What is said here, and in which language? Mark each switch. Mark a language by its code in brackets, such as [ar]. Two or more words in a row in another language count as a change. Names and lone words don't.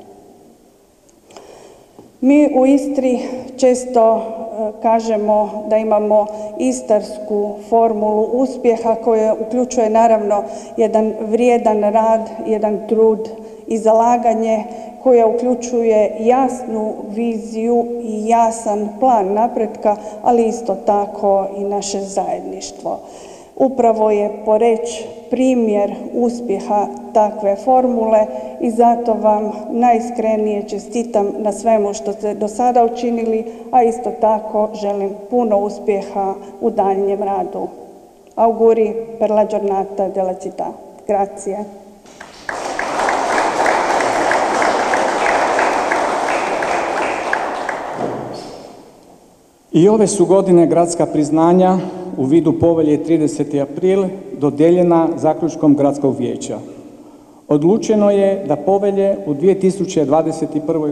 [hr] Mi u Istri često kažemo da imamo istarsku formulu uspjeha koja uključuje naravno jedan vrijedan rad, jedan trud i zalaganje, koja uključuje jasnu viziju i jasan plan napretka, ali isto tako i naše zajedništvo. Upravo je Poreč primjer uspjeha takve formule i zato vam najiskrenije čestitam na svemu što ste do sada učinili, a isto tako želim puno uspjeha u daljnjem radu. [it] Auguri per la giornata della città. Grazie. [hr] I ove su godine gradska priznanja u vidu povelje 30. april dodijeljena zaključkom gradskog vijeća. Odlučeno je da povelje u 2021.